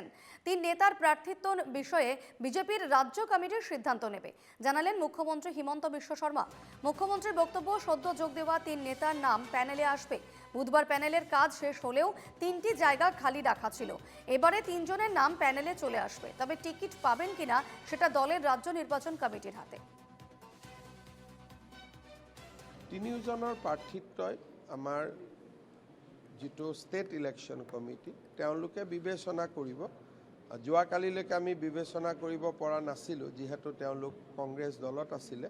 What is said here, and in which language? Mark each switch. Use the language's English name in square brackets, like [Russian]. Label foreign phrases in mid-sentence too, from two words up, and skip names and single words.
[Bangla] তিন নেতার প্রার্থিত্ব বিষয়ে বিজেপির রাজ্য কমিটির সিদ্ধান্ত নেবে জানালেন মুখ্যমন্ত্রী হিমন্ত বিশ্ব শর্মা। মুখ্যমন্ত্রীর বক্তব্য, সদ্য যোগ দেওয়া তিন নেতার নাম প্যানেলে আসবে। বুধবার প্যানেলের কাজ শেষ হলেও তিনটি জায়গা খালি রাখা ছিল। এবারে তিনজনের নাম প্যানেলে চলে আসবে, তবে টিকিট পাবেন কিনা সেটা দলের রাজ্য নির্বাচন কমিটির হাতে। [Assamese] তিনিওজনৰ প্ৰাৰ্থিত্বই আমাৰ যিটো [English] state election committee [Assamese] তেওঁলোকে বিবেচনা কৰিব। যোৱাকালিলৈকে আমি বিবেচনা কৰিব পৰা নাছিলোঁ, যিহেতু তেওঁলোক কংগ্ৰেছ দলত আছিলে।